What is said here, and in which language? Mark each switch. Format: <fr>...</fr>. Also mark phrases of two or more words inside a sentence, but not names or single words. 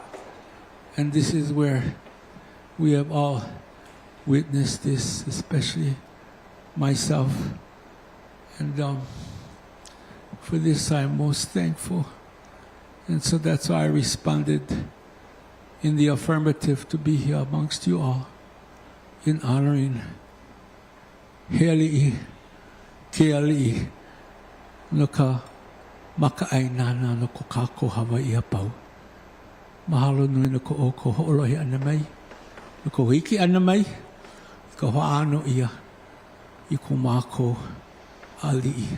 <en>And this is where we have all witnessed this, especially myself. And for this I'm most thankful. And so that's why I responded in the affirmative to be here amongst you all in honoring</en> <haw>he ali'i, ke ali'i, no ka maka'ainana no ko kako Hawaii apau. Mahalo nui no ko o ko ho'olohi ana mai, no ko hiki ana mai, ka ho'ano ia i ko mako ali'i.</haw>